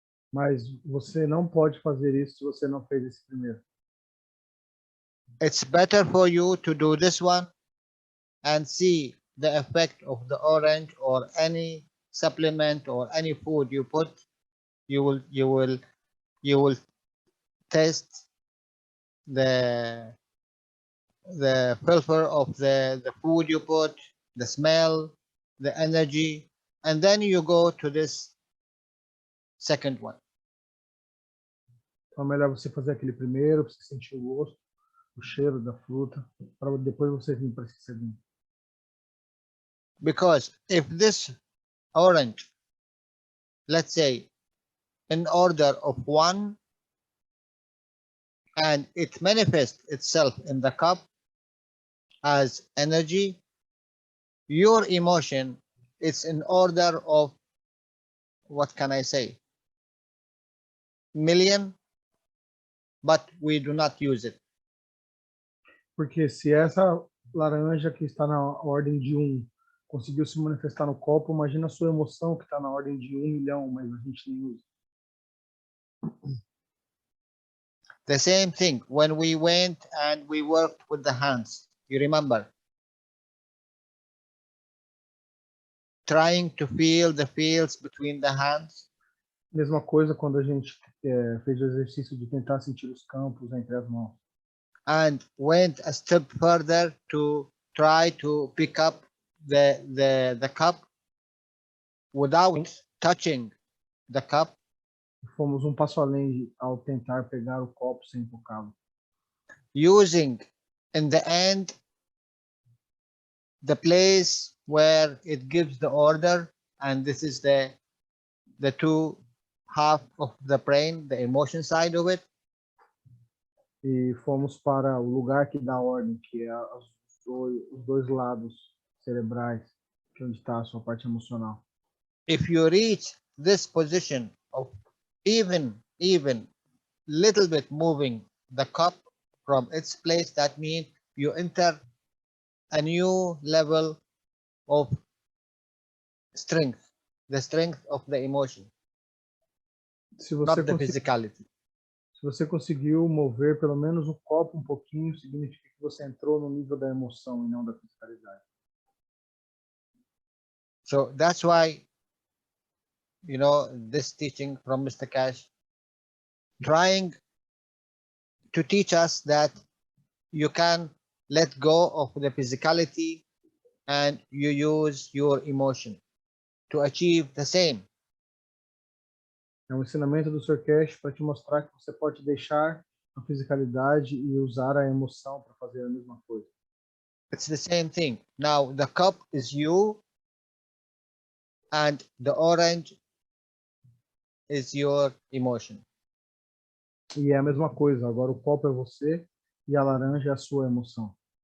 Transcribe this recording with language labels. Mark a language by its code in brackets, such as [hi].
[pt] Mas você não pode fazer isso se você não fez esse primeiro. [en] it's better for you to do this one and see the effect of the orange or any supplement or any food you put, you will taste the flavor of the food you put, the smell, the energy, and then you go to this second one. [pt] Então é melhor você fazer aquele primeiro, para você sentir o gosto, o cheiro da fruta, para depois você vir para esse segundo. [en] Because if this orange, let's say, in order of 1, and it manifests itself in the cup as energy, your emotion is in order of, what can I say, million, but we do not use it. [pt] Porque se essa laranja que está na ordem de 1 conseguiu se manifestar no copo, imagina a sua emoção que está na ordem de 1 milhão, mas a gente nem usa. [en] The same thing when we went and we worked with the hands. You remember? Trying to feel the feels between the hands. [pt] Mesma coisa quando a gente fez o exercício de tentar sentir os campos entre as mãos. [en] And went a step further to try to pick up the cup without touching the cup. [pt] Fomos um passo além ao tentar pegar o copo sem tocá-lo. [en] Using in the end the place where it gives the order, and this is the two half of the brain, the emotion side of it. [pt] E fomos para o lugar que dá ordem, que é os dois lados cerebrais, que é onde está a sua parte emocional. [en] If you reach this position of even little bit moving the cup from its place, that means you enter a new level of strength, the strength of the emotion, [pt] Se [en] not [pt] você, [en] the physicality. [pt] se você conseguiu mover pelo menos o copo um pouquinho, significa que você entrou no nível da emoção e não da fisicalidade. [en] So that's why, you know, this teaching from Mr. Cash, trying to teach us that you can let go of the physicality and you use your emotion to achieve the same. [pt] É um ensinamento do Sr. Cash para te mostrar que você pode deixar a fisicalidade e usar a emoção para fazer a mesma coisa. [en] It's the same thing. Now the cup is you and the orange is your emotion. [pt] E é a mesma coisa. Agora o copo é você e a laranja é a sua emoção.